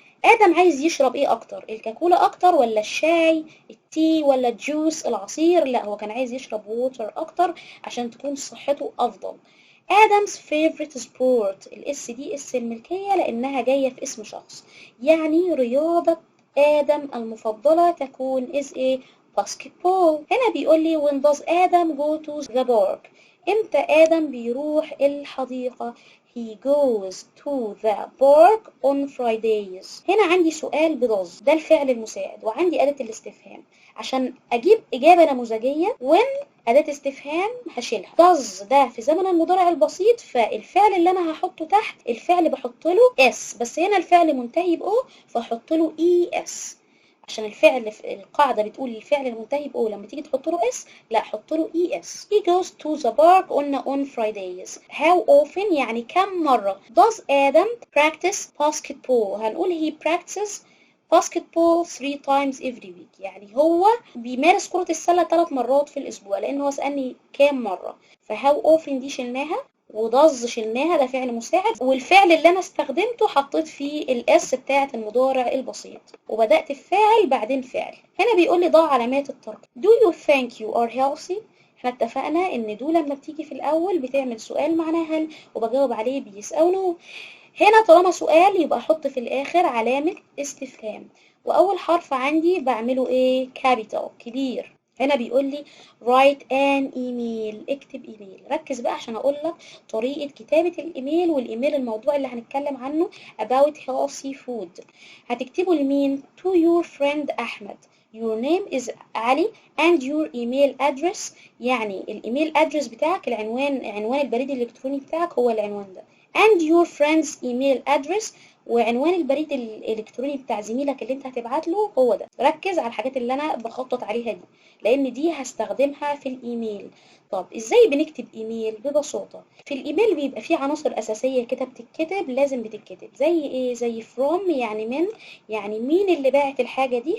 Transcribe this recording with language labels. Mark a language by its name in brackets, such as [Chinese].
[Arabic] آدم عايز يشرب ايه أكتر؟ الكاكولا أكتر ولا الشاي التي ولا الجوس العصير؟ لا، هو كان عايز يشرب ووتر أكتر عشان تكون صحته أفضل. [English] Adam's favorite sport. [Arabic] الاس دي اس الملكية لأنها جاية في اسم شخص. يعني رياضة آدم المفضلة تكون [English] is a basketball. هنا بيقول لي when does Adam go to the park. [Arabic] امتى آدم بيروح الحديقة؟ [English] he goes to the park on Fridays. [Arabic] هنا عندي سؤال بdoes، ده الفعل المساعد، وعندي أداة الاستفهام. عشان أجيب إجابة نموذجية when أداة استفهام هشيلها. does ده في زمن المضارع البسيط، فالفعل اللي أنا هحطه تحت الفعل بحط له s، بس هنا الفعل منتهي بO فحط له es. عشان الفعل في القاعدة بتقول الفعل المنتهي بO لما تيجي تحط له s لا حط له es. [English] he goes to the park on Fridays. [Arabic] how often يعني كم مرة. [English] does Adam practice basketball. [Arabic] هنقول [English] he practices basketball 3 times every week. [Arabic] يعني هو بيمارس كرة السلة 3 مرات في الأسبوع، لأنه هو سألني كام مرة. فهاو often دي شلناها، وضز شلناها، ده فعل مساعد، والفعل اللي أنا استخدمته حطيت فيه الأس بتاعة المضارع البسيط، وبدأت الفاعل بعدين فعل. هنا بيقول لي ضع علامات الترقيم. [English] Do you think you are healthy. [Arabic] احنا اتفقنا ان دو لما بتيجي في الأول بتعمل سؤال معناه هل، وبجاوب عليه بيس أو نو. هنا طالما سؤال يبقى احط في الاخر علامة استفهام، واول حرف عندي بعمله ايه؟ كابيتال كبير. هنا بيقول لي [English] write an email. [Arabic] اكتب ايميل. ركز بقى عشان اقول لك طريقة كتابة الايميل، والايميل الموضوع اللي هنتكلم عنه about healthy food. هتكتبه لمين؟ [English] to your friend [Arabic] احمد. [English] your name is [Arabic] علي [English] and your email address. [Arabic] يعني الايميل ادرس بتاعك، عنوان البريد الالكتروني بتاعك هو العنوان ده. [English] and your friend's email address. [Arabic] وعنوان البريد الالكتروني بتاع زميلك اللي انت هتبعت له هو ده. ركز على الحاجات اللي انا بخطط عليها دي، لان دي هستخدمها في الايميل. طب ازاي بنكتب ايميل؟ ببساطة في الايميل بيبقى فيه عناصر اساسية كده بتتكتب، لازم بتتكتب. زي ايه؟ زي from يعني من، يعني مين اللي باعت الحاجة دي.